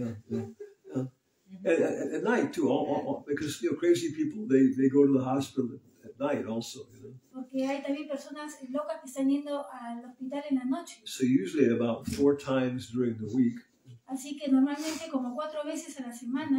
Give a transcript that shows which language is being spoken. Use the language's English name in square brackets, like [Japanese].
[English] And at night too, because crazy people they go to the hospital at night also. [Spanish] Porque hay también personas locas que están yendo al hospital en la noche. [English] So usually about 4 times during the week. [Spanish] Así que normalmente como 4 veces a la semana.